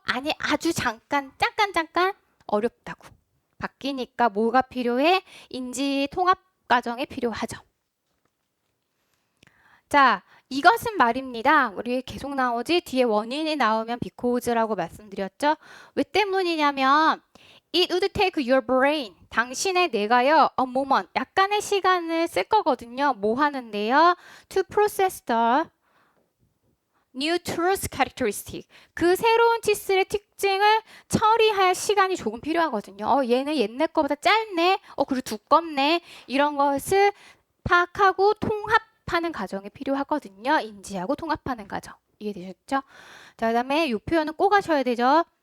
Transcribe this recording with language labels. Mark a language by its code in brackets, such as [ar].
[ko] 아니 아주 잠깐 어렵다고. 바뀌니까 뭐가 필요해? 인지 통합 과정이 필요하죠. 자, 이것은 말입니다. 우리 계속 나오지? 뒤에 원인이 나오면 because라고 말씀드렸죠? 왜 때문이냐면 [en] It would take your brain. [ko] 당신의 뇌가요, [en] a moment, [ko] 약간의 시간을 쓸 거거든요. 뭐 하는데요? [en] To process the new truth characteristic. [ko] 그 새로운 치스의 특징을 처리할 시간이 조금 필요하거든요. 얘는 옛날 거보다 짧네. 그리고 두껍네. 이런 것을 파악하고 통합하는 과정이 필요하거든요. 인지하고 통합하는 과정. 이해되셨죠? 자, 그 다음에 이 표현은 꼭 하셔야 되죠.